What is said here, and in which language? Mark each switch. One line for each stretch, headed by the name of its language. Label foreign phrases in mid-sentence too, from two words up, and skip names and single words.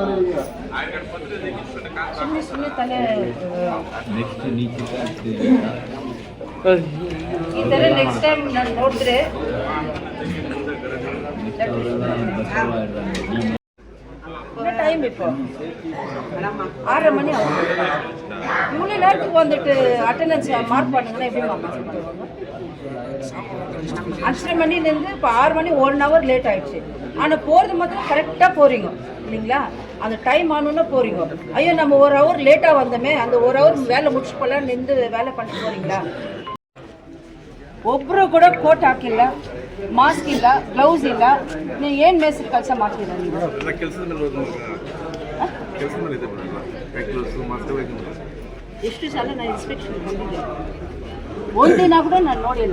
Kannada: ಸುಮ್ಮನೆ ತಲೆ ಈ ಥರ
English: next time
Kannada: ನಾನು ನೋಡಿದ್ರೆ ಟೈಮ್
Tamil: இப்போ 6:30 மணி ஆகும். இவ்வளோ நேரத்துக்கு வந்துட்டு
English: attendance mark
Tamil: பண்ணுங்கன்னா எப்படி மார்க் பண்ணுவாங்க? 5:30 மணிலேருந்து இப்போ 6 மணி 1
English: hour late
Tamil: ஆகிடுச்சு. ஆனால் போகிறது மாத்திரம் கரெக்டாக போகிறீங்க இல்லைங்களா? அந்த டைம் ஆனோன்னா போகிறீங்க. ஐயோ நம்ம 1 ஹவர் லேட்டாக வந்தோமே, அந்த 1 ஹவர் வேலை முடிச்சு போகலாம் நின்று வேலை பண்ணிட்டு போகிறீங்களா?
Kannada: ಒಬ್ಬರು ಕೂಡ ಕೋಟ್ ಹಾಕಿಲ್ಲ, ಮಾಸ್ಕ್ ಇಲ್ಲ, ಗ್ಲೌಸ್ ಇಲ್ಲ. ನೀವು ಏನು ಮೇಸ್ತ್ರಿ ಕೆಲಸ ಮಾಡ್ತೀರಾ ನೀವು? ಎಷ್ಟು ಸಲ ನಾನು ಇನ್ಸ್ಪೆಕ್ಷನ್ ಬಂದಿದ್ದೆ, ಒಂದಿನ ಕೂಡ ನಾನು ನೋಡಿಲ್ಲ.